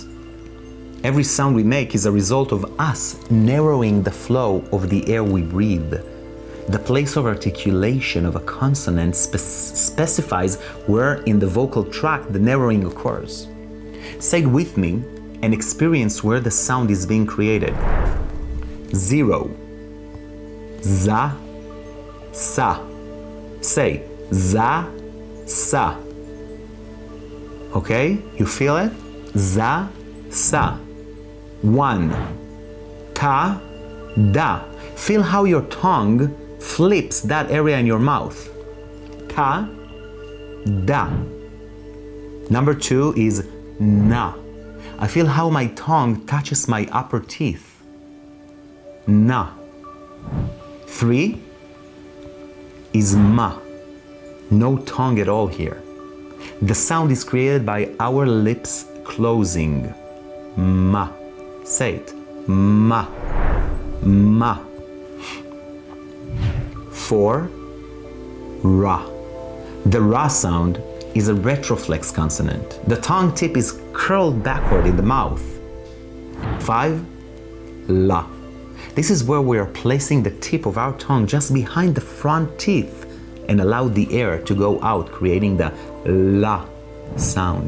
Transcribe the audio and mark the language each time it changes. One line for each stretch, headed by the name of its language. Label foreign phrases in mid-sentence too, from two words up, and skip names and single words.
English: Every sound we make is a result of us narrowing the flow of the air we breathe. The place of articulation of a consonant specifies where in the vocal tract the narrowing occurs. Say it with me and experience where the sound is being created. 0, za, sa. Say za, sa. Okay, you feel it? Za, sa. 1, ta, da. Feel how your tongue flips that area in your mouth. Ta, da. Number 2 is na. I feel how my tongue touches my upper teeth. Na. 3 is ma. No tongue at all here. The sound is created by our lips closing. Ma. Say it. Ma. Ma. 4, ra. The ra sound is a retroflex consonant. The tongue tip is curled backward in the mouth. 5, la. This is where we are placing the tip of our tongue just behind the front teeth and allow the air to go out, creating the la sound.